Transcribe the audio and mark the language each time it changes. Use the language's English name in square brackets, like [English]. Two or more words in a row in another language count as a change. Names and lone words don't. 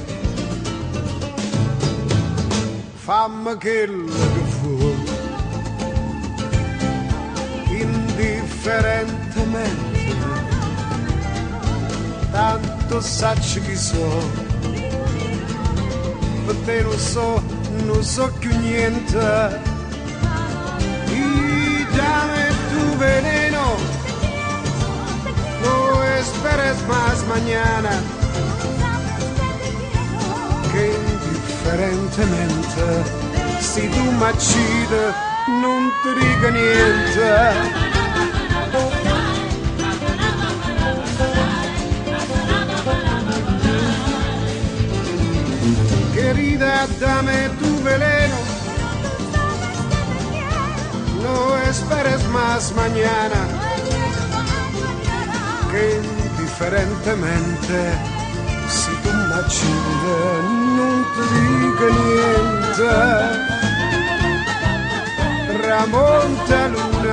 [Italian] Fammi quello che fu, indifferentemente, tanto sacci chi so. Per te non so più niente. [Spanish] Y dame tu veneno, no esperes más mañana, que indifferentemente, [Italian] si tu mi uccidi, non ti dico niente. [Spanish] Querida, dame tu veneno, no esperes más mañana, que indiferentemente, [Italian] si tu mi uccidi, non ti dico niente. Tramonta